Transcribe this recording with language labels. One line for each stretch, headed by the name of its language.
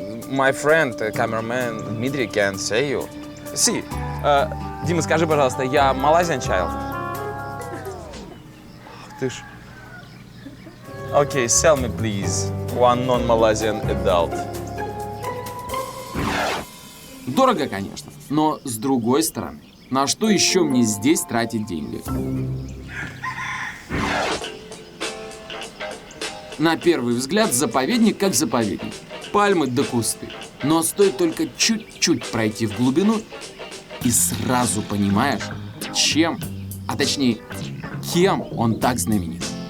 English: My friend, cameraman Dmitry can say you. See,
Russian: Дима, скажи, пожалуйста, я
English: Malaysian child?
Russian: Ты ж...
English: Okay, sell me, please, one non-Malaysian adult.
Russian: Дорого, конечно, но с другой стороны, на что еще мне здесь тратить деньги? На первый взгляд заповедник как заповедник. Пальмы да кусты. Но стоит только чуть-чуть пройти в глубину, и сразу понимаешь, чем, а точнее, кем он так знаменит.